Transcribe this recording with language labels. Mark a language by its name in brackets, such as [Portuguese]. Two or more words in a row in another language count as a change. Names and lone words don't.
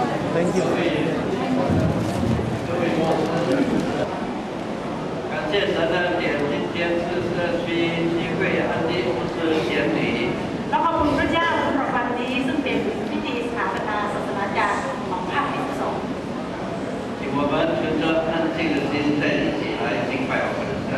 [English] Thank you。 [Chinese] 感谢神的恩典，今天是社区聚会安第50典礼。 [Thai] แล้วขอบคุณพระเจ้าสำหรับวันนี้ซึ่งเป็นพิธีสถาปนาศาสนาจารย์ของภาคที่2 [Chinese] 请我们存着安静的心，再一起来敬拜我们的神。